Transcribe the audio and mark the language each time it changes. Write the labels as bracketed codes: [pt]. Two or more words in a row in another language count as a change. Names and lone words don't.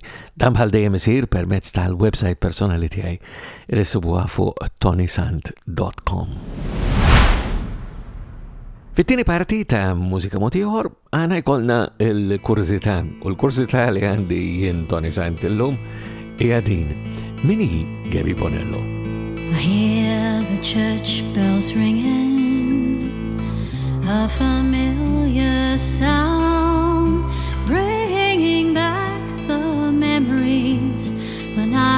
[mt] Dan bħal dejjem isir permezz tal-website personali tiegħi li sibuha fuq ToniSant.com. Fit-tieni parti ta' mużika ieħor għana jkollna l-kurzità u l-kurzità li għandi jien Toni Sant illum hija din. Min hi Gaby Bonello? [en] I hear the church bells ringing, a familiar sound, bringing back the memories when